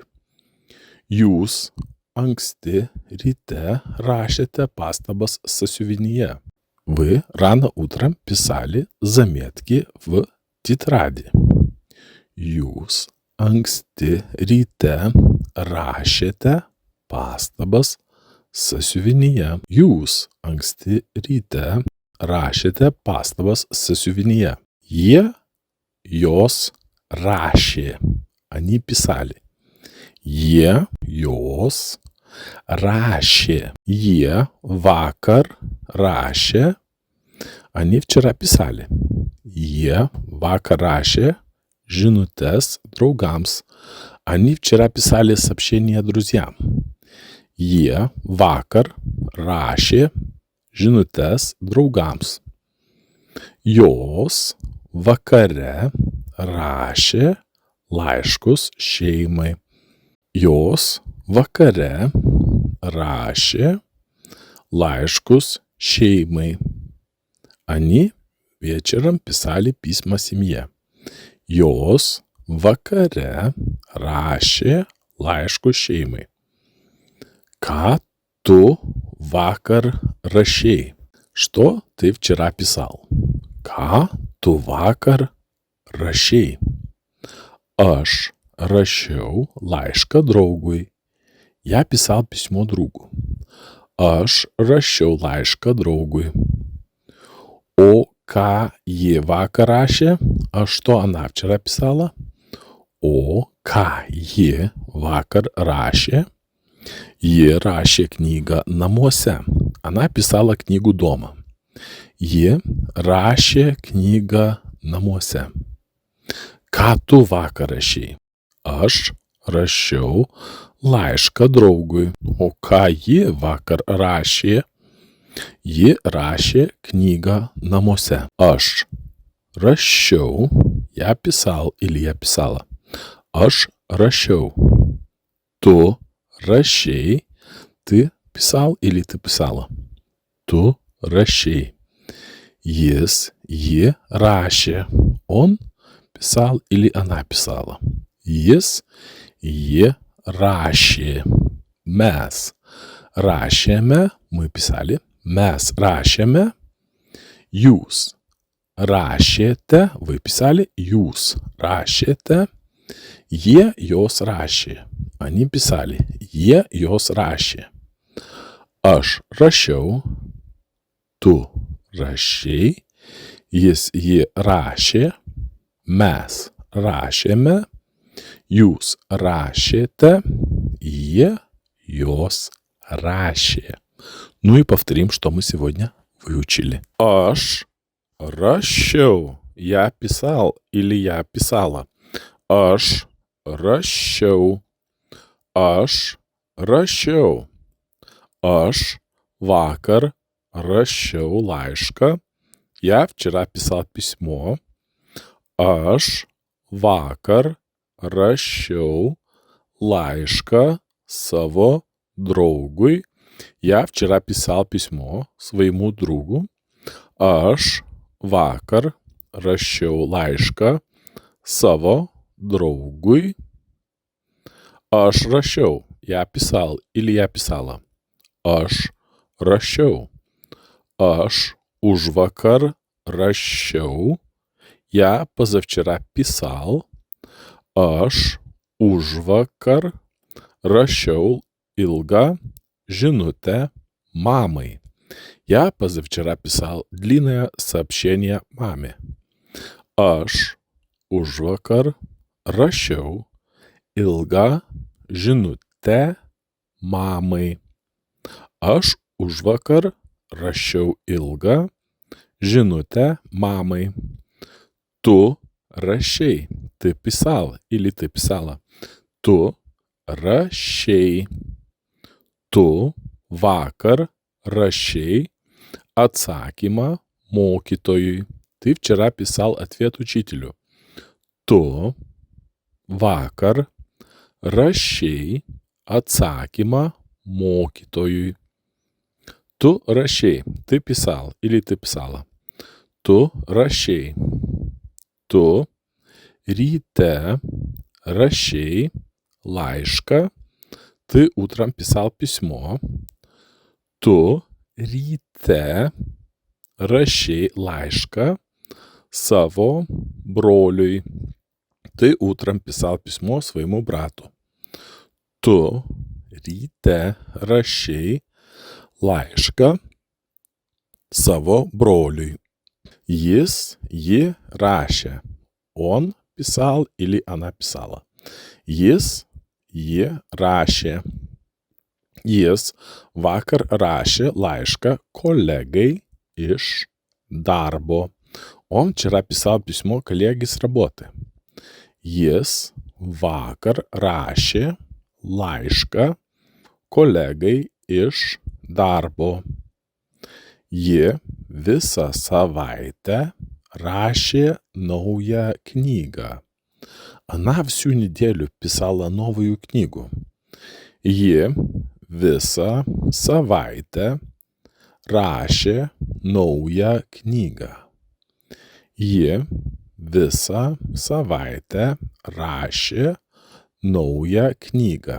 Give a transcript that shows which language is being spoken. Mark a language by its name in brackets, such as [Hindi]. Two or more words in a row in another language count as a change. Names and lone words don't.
[Lithuanian] Jūs anksti ryte rašėte pastabas сочинения. [Russian] Вы рано утром писали заметки в тетради. [Lithuanian] Jūs anksti ryte rašėte pastabas sąsiuvinyje. Jūs anksti ryte rašėte pastabas sąsiuvinyje. Jie jos rašė. [Russian] Они писали. [Lithuanian] Jie jos rašė. Jie vakar rašė. [Russian] Они вчера писали. [Lithuanian] Jie vakar rašė žinutes draugams. [Russian] Они вчера писали сообщения друзьям. [Lithuanian] Jie vakar rašė žinutes draugams. Jos vakare rašė laiškus šeimai. Jos vakare rašė laiškus šeimai. [Russian] Они вечером писали письма семье. [Lithuanian] Jos vakare rašė laiškus šeimai. Ką tu vakar rašei? [Russian] Что ты вчера писал? [Lithuanian] Ką tu vakar rašei? Aš rašiau laišką draugui. [Russian] Я писал письмо другу. [Lithuanian] Aš rašiau laišką draugui. O ką ji vakar rašė? [Russian] А что она вчера писала? [Lithuanian] O ką ji vakar rašė? Ji rašė knygą namuose. [Russian] Она писала книгу дома. [Lithuanian] Ji rašė knygą namuose. Ką tu vakar rašei? Aš rašiau laišką draugui. O ką ji vakar rašė? Ji rašė knygą namuose. Aš rašiau, [Russian] я писал или я писала. [Lithuanian] Aš rašiau. Tu rašei, [Russian] ты писал или ты писала. [Lithuanian] Tu rašei. Jis, ji rašė. [Russian] Он писал или она писала. [Lithuanian] Jis, ji rašė. Mes rašėme, [Russian] мы писали. [Lithuanian] Mes rašėme. Jūs rašėte, [Russian] вы писали. [Lithuanian] Jūs rašėte. Jie jos rašė. [Russian] Они писали. [Lithuanian] Jie jos rašė. Aš rašiau. Tu rašei. Jis, ji rašė. Mes rašėme. Jūs rašėте. Jie jos rašė. [Russian] Ну и повторим, что мы сегодня выучили. [Lithuanian] Aš rašiau. [Russian] Я писал или я писала. [Lithuanian] Aš rašiau. Aš rašiau. Aš vakar rašiau laišką. [Russian] Я вчера писал письмо. [Lithuanian] Aš vakar rašiau laišką savo draugui. [Russian] Я вчера писал письмо своему другу. [Lithuanian] Aš vakar rašiau laišką savo draugui. Aš rašiau. [Russian] Я писал или я писала. [Lithuanian] Aš rašiau. Aš užvakar rašiau. [Russian] Я позавчера писал. [Lithuanian] Aš užvakar rašiau ilgą žinutę мамой. [Russian] Я позавчера писал длинное сообщение маме. [Lithuanian] Aš užvakar rašiau ilgą žinutę mamai. Aš užvakar rašiau ilgą žinutę mamai. Tu rašei. [Russian] Ты писал или ты писала. [Lithuanian] Tu rašei. Tu vakar rašei atsakymą mokytojui. [Russian] Ты вчера писал ответ учителю. [Lithuanian] Tu vakar rašei atsakymą mokytojui. Tu rašei. [Russian] Ты писал или ты писала. [Lithuanian] Tu rašei. Tu ryte rašei laišką. [Russian] Ты утром писал письмо. [Lithuanian] Tu ryte rašei laišką savo broliui. [Russian] Ты утром писал письмо своему брату. [Lithuanian] Tu ryte rašei laišką savo broliui. Ji rašė. [Russian] Он писал или она писала. [Lithuanian] Ji rašė. Jis vakar rašė laišką kolegai iš darbo. [Russian] Он вчера писал письмо коллеге с работы. [Lithuanian] Jis vakar rašė laišką kolegai iš darbo. Ji visą savaitę rašė naują книгу. [Russian] Она всю неделю писала новую книгу. [Lithuanian] Ji visą savaitę rašė naują knygą. Ji visą savaitę rašė naują knygą.